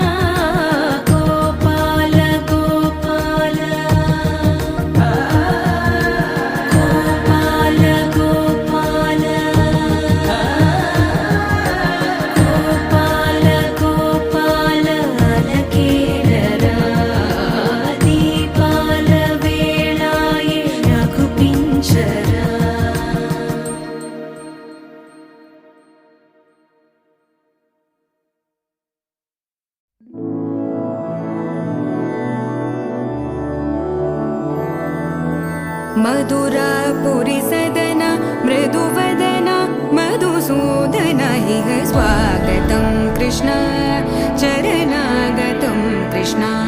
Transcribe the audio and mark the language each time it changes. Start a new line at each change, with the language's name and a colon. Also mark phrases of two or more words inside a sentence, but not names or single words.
Telugu: గోపాల గోపాల గోపాల గోపాల గోపాల గోపాల అలకేలరా దీపాల వేళాయే రఘుపించరా
Sanskrit: मधुरापुरि सदन मृदुवदन मधुसूदन इह स्वागतं कृष्ण चरणागतं कृष्ण